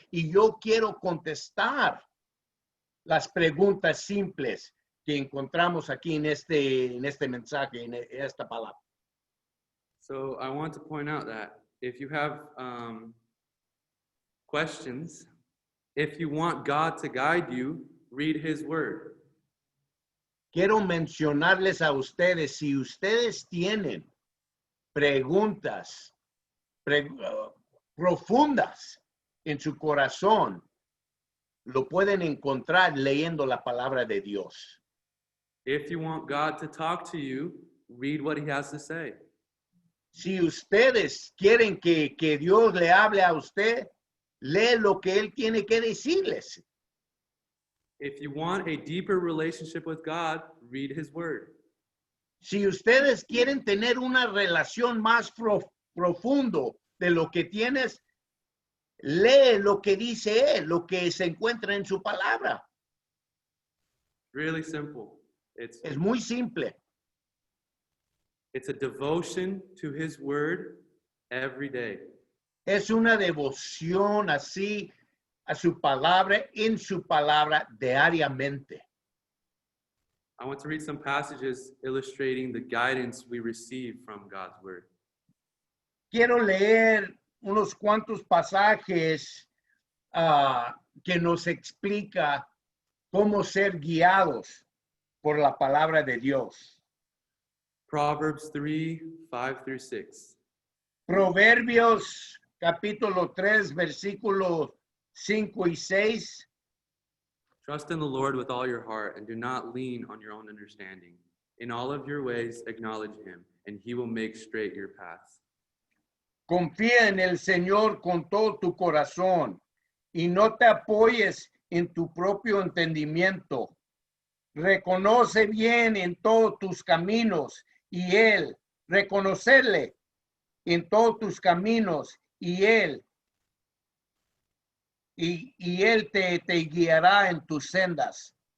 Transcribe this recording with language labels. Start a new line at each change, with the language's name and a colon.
Spanish: Y yo quiero contestar las preguntas simples que encontramos aquí en este mensaje, en esta palabra.
English: So I want to point out that if you have questions, if you want God to guide you, read His Word.
Spanish: Quiero mencionarles a ustedes, si ustedes tienen preguntas profundas en su corazón, lo pueden encontrar leyendo la palabra de Dios.
English: If you want God to talk to you, read what He has to say.
Spanish: Si ustedes quieren que Dios le hable a usted, lee lo que Él tiene que decirles.
English: If you want a deeper relationship with God, read His Word.
Spanish: Si ustedes quieren tener una relación más profundo de lo que tienes, lee lo que dice Él, lo que se encuentra en su palabra.
English: Really simple.
Spanish: Es muy simple.
English: It's a devotion to His Word every day.
Spanish: Es una devoción así a su palabra, en su palabra diariamente.
English: I want to read some passages illustrating the guidance we receive from God's Word.
Spanish: Quiero leer unos cuantos pasajes que nos explica cómo ser guiados por la palabra de Dios.
English: Proverbs 3:5-6.
Spanish: Proverbios capítulo 3, versículos 5 y 6.
English: Trust in the Lord with all your heart and do not lean on your own understanding. In all of your ways acknowledge Him, and He will make straight your paths.
Spanish: Confía en el Señor con todo tu corazón y no te apoyes en tu propio entendimiento. Reconoce bien en todos tus caminos y Él, reconocerle en todos tus caminos y Él te guiará en tus sendas.